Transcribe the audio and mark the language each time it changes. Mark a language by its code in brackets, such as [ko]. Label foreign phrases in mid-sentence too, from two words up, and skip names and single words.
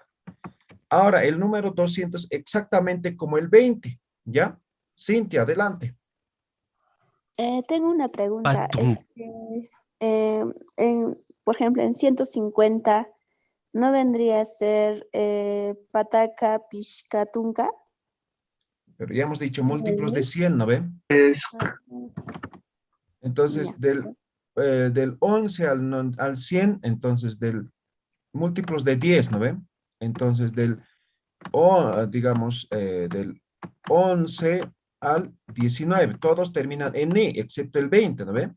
[es] Ahora el número 200 exactamente como el 20, ¿ya? Cintia, adelante. Tengo una pregunta. Patun. Por ejemplo, en 150, ¿no vendría a ser [ay] pataca, pishka, tunca? [es] Pero ya hemos dicho múltiplos de 100, ¿no ven? Entonces del 11 al 100, entonces del múltiplos de 10, ¿no ven? Entonces del 11 al 19, todos terminan en ni, excepto el 20, ¿no ven?